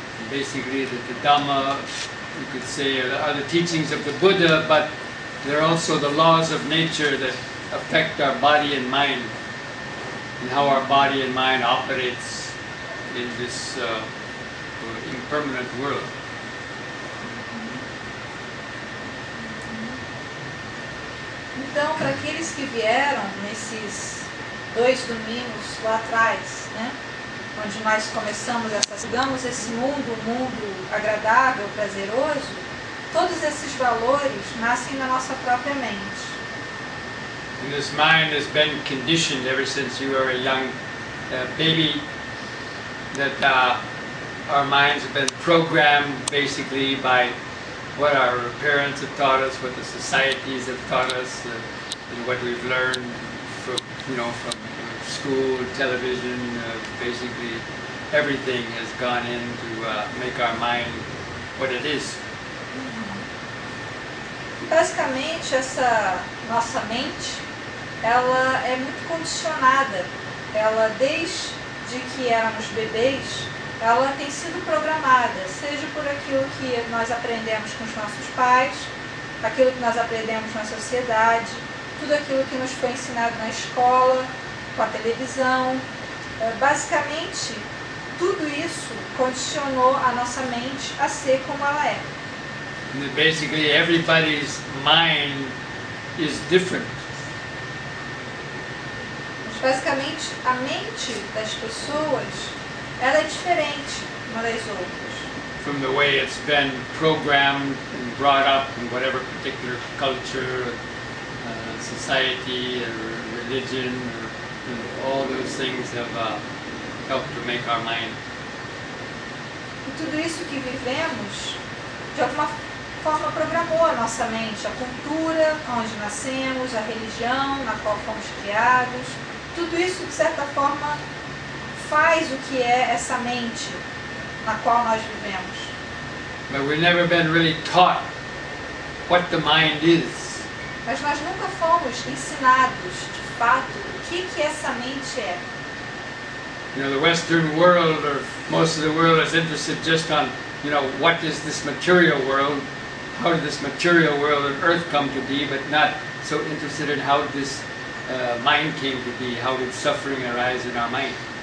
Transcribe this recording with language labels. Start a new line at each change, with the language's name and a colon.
English: Basically, the Dhamma, you could say, are the teachings of the Buddha, but they're also the laws of nature that affect our body and mind, and how our body and mind operates in this impermanent world.
Portuguese: Então, para aqueles que vieram nesses 2 domingos lá atrás, né, onde nós começamos digamos, esse mundo, um mundo agradável, prazeroso, todos esses valores nascem na nossa própria mente.
English: And this mind has been conditioned ever since you were a young baby, that our minds have been programmed basically by what our parents have taught us, what the societies have taught us, and what we've learned from school, television. Basically, everything has gone in to make our mind what it is.
Portuguese: Basicamente, essa nossa mente, ela é muito condicionada. Ela, desde que éramos bebês, ela tem sido programada, seja por aquilo que nós aprendemos com os nossos pais, aquilo que nós aprendemos na sociedade, tudo aquilo que nos foi ensinado na escola, com a televisão. Basicamente, tudo isso condicionou a nossa mente a ser como ela é.
English: And basically, everybody's mind is different.
Portuguese: Mas, basicamente, a mente das pessoas, ela é diferente uma das outras.
English: From the way it's been programmed and brought up in whatever particular culture, society, or religion, or all those things have helped to make our mind.
Portuguese: E tudo isso que vivemos, de alguma forma, programou a nossa mente, a cultura onde nascemos, a religião na qual fomos criados. Tudo isso, de certa forma, faz o que é essa mente na qual nós vivemos.
English: But we've never been really taught what the mind is.
Portuguese: Mas nós nunca fomos ensinados, de fato, o que essa mente é.
English: The Western world, or most of the world, is interested just on, what is this material world? How did this material world on Earth come to be? But not so interested in how this mind came to be. How did suffering arise in our mind?